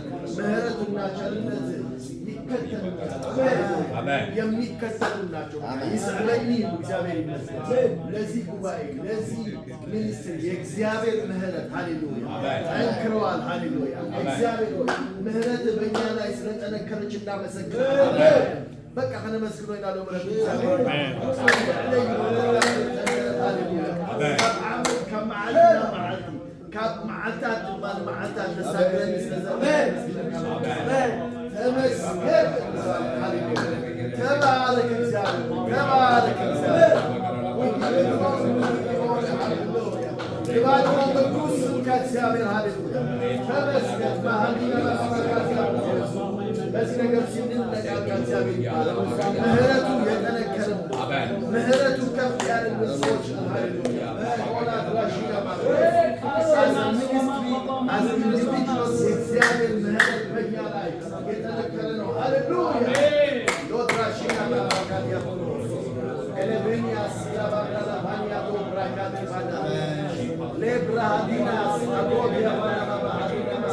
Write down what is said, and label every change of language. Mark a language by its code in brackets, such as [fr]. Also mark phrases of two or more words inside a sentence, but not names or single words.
[am] ምሕረቱና ቸርነት የሚከተሉ ናቸው። ይስለኝ እግዚአብሔር ይመስገን። ለዚህ ጉባኤ ለዚህ ሚኒስትሪ የእግዚአብሔር ምሕረት ሃሌሉያ ጠንክረዋል። ሃሌሉያ እግዚአብሔር ምሕረት በእኛ ላይ ስለጠነከረች እናመሰግናለን። በቃ ከነመስግኖ ይላለው ምሕረት እግዚአብሔር [ti] ካብ መዓልታት መዓልታት ተሳግረን [am] ስለዘመን ተመስገን። ተባረክ እግዚአብሔር ተባረክ እግዚአብሔር ይባርክ ቅዱስ ከእግዚአብሔር ሃሌሉያ ተመስገን። በዚህ ነገር ሲንነቃቃ እግዚአብሔር ይባረክ። ምሕረቱ የጠነከረ ምሕረቱ ከፍ ያለ ሰዎች ሃሌሉያ እግዚአብሔር ምሕረት በእኛ ላይ የጠነከረ ነው። ሃሌሉያ ሎትራሽና ባካዲያ ኤሌቬኒያስ ያባካላ ባኒያ ብራካት ባዳ ሌብራሃዲናስ አጎዲያ ባና ባሃዲና